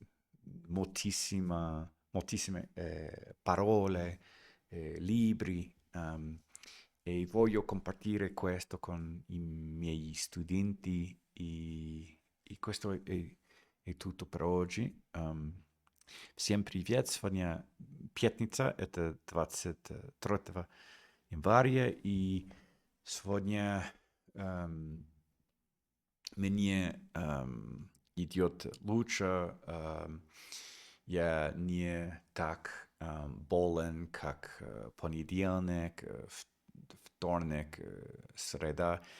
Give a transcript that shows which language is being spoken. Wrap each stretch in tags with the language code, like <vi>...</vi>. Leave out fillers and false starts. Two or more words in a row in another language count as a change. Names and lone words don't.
<it>moltissime parole, libri, e voglio compartire questo con i miei studenti e questo è tutto per oggi.</it> <ru>Всем привет! Сегодня пятница, это 23 января, и сегодня мне идет лучше. Я не так болен, как понедельник, вторник, среда.</ru>